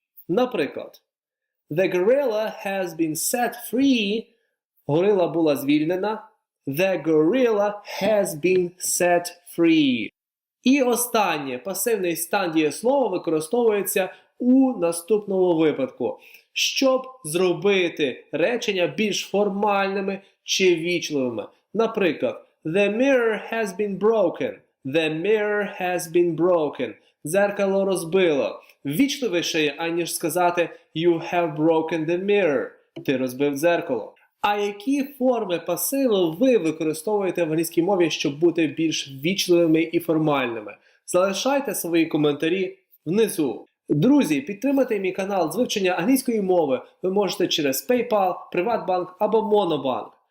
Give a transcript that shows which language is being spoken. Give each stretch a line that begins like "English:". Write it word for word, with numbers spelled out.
English: Наприклад, The gorilla has been set free.
Ukrainian: Горила була звільнена.
English: The gorilla has been set free.
Ukrainian: І останнє, пасивний стан дієслова використовується у наступному випадку, щоб зробити речення більш формальними чи вічливими.
English: Наприклад, The mirror has been broken. The mirror has been broken.
Ukrainian: Дзеркало розбило. Ввічливіше, аніж сказати
English: You have broken the mirror.
Ukrainian: Ти розбив дзеркало. А які форми пасиву ви використовуєте в англійській мові, щоб бути більш ввічливими і формальними? Залишайте свої коментарі внизу. Друзі, підтримайте мій канал з вивчення англійської мови ви можете через PayPal, PrivatBank або MonoBank.